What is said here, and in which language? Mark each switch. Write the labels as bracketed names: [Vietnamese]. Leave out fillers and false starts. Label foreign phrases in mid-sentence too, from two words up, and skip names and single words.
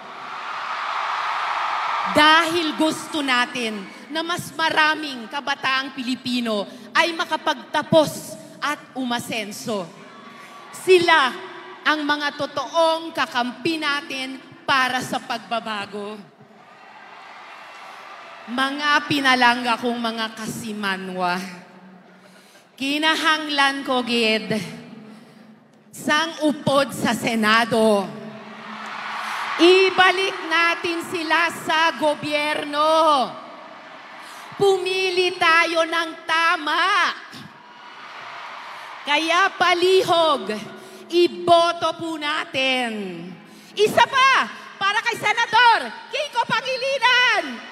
[Filipino] Dahil gusto natin na mas maraming kabataang Pilipino ay makapagtapos at umasenso. Sila ang mga totoong kakampi natin para sa pagbabago. [Hiligaynon] Mga pinalangga kong mga kasimanwa, kinahanglan ko gid sang upod sa Senado. [Filipino] Ibalik natin sila sa gobyerno. Pumili tayo ng tama. Kaya palihog, iboto po natin. Isa pa, para kay Senador Kiko Pangilinan.